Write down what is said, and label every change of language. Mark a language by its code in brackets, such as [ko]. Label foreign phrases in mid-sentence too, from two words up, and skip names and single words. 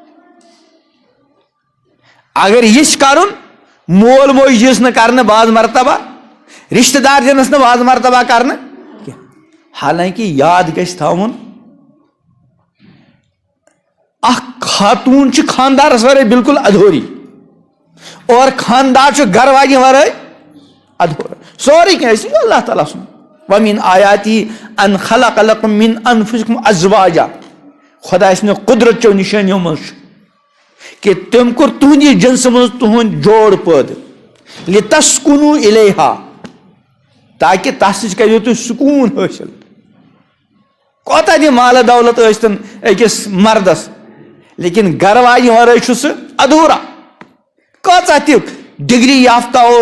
[ks] اگر یژھِ کرُن مول موج دِیس نہٕ کرنہٕ بعض مرتبہ رشتہٕ دار دِنس نہٕ بعض مرتبہ کرنہٕ کینٛہہ حالانکہِ یاد گژھِ تھاوُن اکھ خاتوٗن چھِ خاندارس ورٲے بالکل ادھوری اور خاندار چھُ گرٕ واجٮ۪ن ورٲے ادھورٕ سورُے کینٛہہ أسۍ اللہ تعالیٰ سُنٛد [ar] وَمِنْ آیَاتِهِ أَنْ خَلَقَ لَكُم مِّنْ أَنفُسِكُمْ أَزْوَاجًا [ks] خۄداے سٕنٛدِ قُدرت چو نِشٲنیو منٛز چھُ کہ تٔمۍ کوٚر تُہنٛدِ جنسہٕ منٛز تُہُنٛد جوڑ پٲدٕ [ar] لِتَسْکُنوٗ إِلَيْہا [ks] تاکہِ تَس سۭتۍ کٔرِو تُہۍ سکوٗن حٲصِل کوتاہ تہِ مالہٕ دولت ٲسۍتن أکِس مردس لیکن گرٕ واجہِ ورٲے چھُ سُہ ادھوٗرا کۭژاہ تہِ ڈگری یافتہ اور